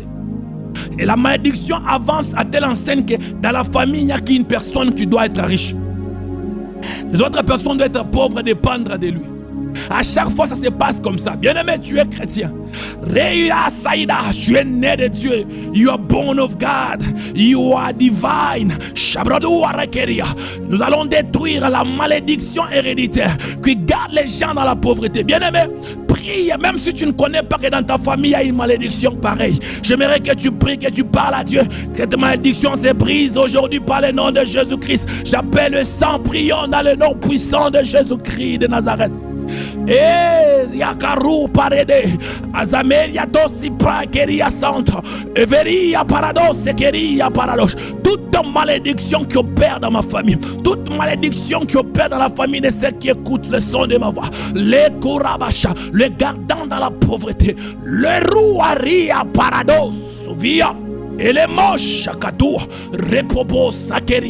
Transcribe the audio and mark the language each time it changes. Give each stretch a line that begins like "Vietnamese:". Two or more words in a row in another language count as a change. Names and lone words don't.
French: Et la malédiction avance à telle enseigne que dans la famille, il n'y a qu'une personne qui doit être riche. Les autres personnes doivent être pauvres et dépendre de lui. À chaque fois, ça se passe comme ça. Bien-aimé, tu es chrétien. Reya Saïda, tu es né de Dieu.
English: You are born of God. You are divine. Shabradou Arakeria.
French: Nous allons détruire la malédiction héréditaire qui garde les gens dans la pauvreté. Bien-aimé, prie, même si tu ne connais pas que dans ta famille il y a une malédiction pareille. J'aimerais que tu pries, que tu parles à Dieu. Cette malédiction se brise aujourd'hui par le nom de Jésus-Christ. J'appelle le sang, prions dans le nom puissant de Jésus-Christ de Nazareth. Yakaru parede Azameria dosi prakeria santa Everia parados keria parados. Toute malédiction qui opère dans ma famille, toute malédiction qui opère dans la famille de ceux qui écoutent le son de ma voix, les Kurabasha, le gardant dans la pauvreté, le rouaria parados via et les moches chakatou reprobo sakeria.